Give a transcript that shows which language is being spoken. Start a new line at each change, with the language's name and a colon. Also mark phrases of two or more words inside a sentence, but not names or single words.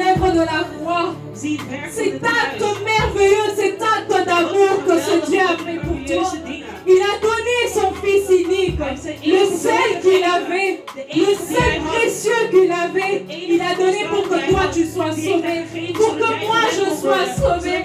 French: œuvre de la croix,
Dutch: Zie het werk van de
French: cet acte
Dutch: kruis.
French: merveilleux, cet acte d'amour que ce Dieu a fait pour toi. Il a donné son Fils unique, le seul qu'il avait, le seul précieux qu'il avait. Il a donné pour que toi tu sois sauvé, pour que moi je sois sauvé.